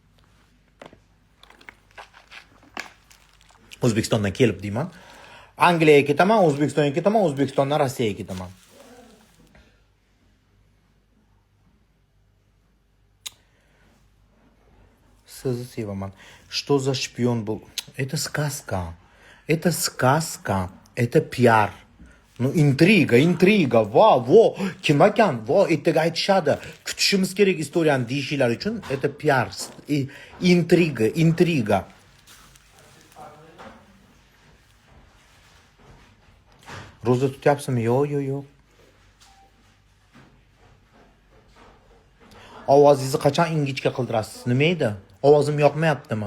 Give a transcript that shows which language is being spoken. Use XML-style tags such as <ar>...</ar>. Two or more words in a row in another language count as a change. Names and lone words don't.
<uz>O'zbekistondan kelib deyman. Angliyaga ketaman, O'zbekistonga ketaman, O'zbekistondan Rossiyaga ketaman. Sizni sevaman.</uz> <ru>Что за шпион был? Это сказка. Это пиар. Ну,</ru> <uz>intriga. Vo, kim ekan? Vo, ertaga aytishadi. Kutishimiz kerak istoriyani deyishinglar uchun.</uz> <ru>Это пиар.</ru> <uz>Intriga. Ro'za tutyapsizmi? Yo'q. Ovozingizni qachon ingichka qildirasiz? Nima edi? Ovozim yoqmayaptimi?</uz>